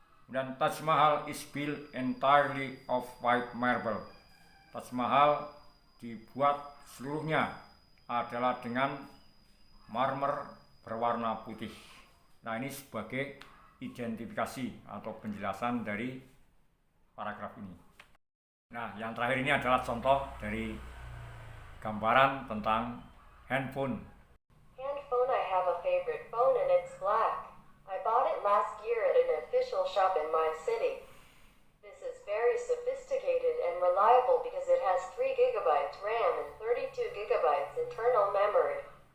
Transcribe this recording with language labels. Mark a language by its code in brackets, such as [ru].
[en] Dan Taj Mahal is built entirely of white marble. [id] Taj Mahal dibuat seluruhnya adalah dengan marmer berwarna putih. Nah, ini sebagai identifikasi atau penjelasan dari paragraf ini. Nah, yang terakhir ini adalah contoh dari gambaran tentang handphone. [en] Handphone, I have a favorite phone and it's black. I bought it last year at an official shop in my city. This is very sophisticated and reliable because it has 3 gigabytes RAM and 32 gigabytes internal memory.